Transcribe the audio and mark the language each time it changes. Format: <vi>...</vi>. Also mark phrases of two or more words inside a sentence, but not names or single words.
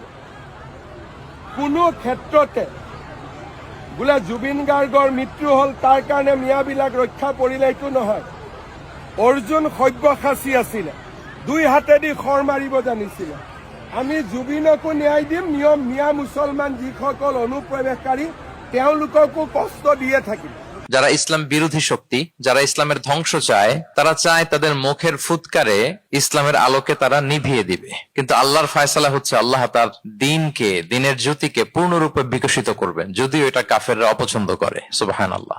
<as>কোনো ক্ষেত্ৰতে বোলে জুবিন গাৰ্গৰ মৃত্যু হ'ল তাৰ কাৰণে মিয়াবিলাক ৰক্ষা পৰিলে এইটো নহয়। অৰ্জুন সব্যসাচী আছিলে, দুই হাতেদি খৰ মাৰিব জানিছিলে। আমি জুবিনকো ন্যায় দিম, মিয়া মুছলমান যিসকল অনুপ্ৰৱেশকাৰী তেওঁলোককো কষ্ট দিয়ে থাকিম।</as> <bn>যারা ইসলাম বিরোধী শক্তি, যারা ইসলামের ধ্বংস চায়, তারা চায় তাদের মুখের ফুৎকারে ইসলামের আলোকে তারা নিভিয়ে দিবে। কিন্তু আল্লাহর ফয়সালা হচ্ছে আল্লাহ তার দ্বীনকে, দ্বীনের জ্যোতিকে পূর্ণরূপে বিকশিত করবেন, যদিও এটা কাফেররা অপছন্দ করে। সুবহানাল্লাহ।</bn>